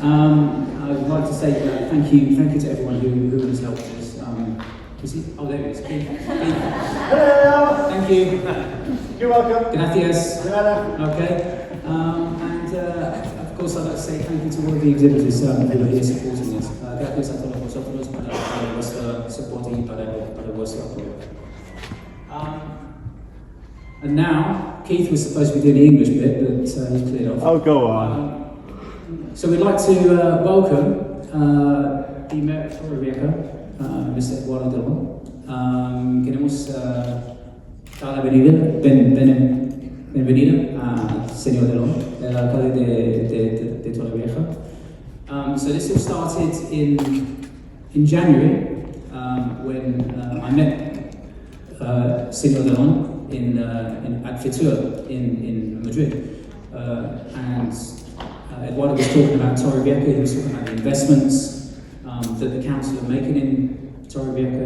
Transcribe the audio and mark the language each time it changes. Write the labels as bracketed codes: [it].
[en] I would like to say thank you to everyone who has helped us. Is he? Oh, there he is. Keith. Hello! Thank you. You're welcome. [es] Gracias. Okay. [en] And of course, I'd like to say thank you to all of the exhibitors who are here supporting us. [es] Gracias a todos vosotros para vuestro soporte y para vuestro apoyo. [en] And now, Keith was supposed to be doing the English bit, but he's cleared off. Oh, go on. So we'd like to welcome the Mayor of Torrevieja, Mr. Eduardo Delon. [es] Queremos dar la bienvenida al señor Delon, el alcalde de Torrevieja. [en] So this all started in January when I met Señor Delon at Fitur in Madrid, and Eduardo was talking about Torrevieja. He was talking about the investments that the council are making in Torrevieja.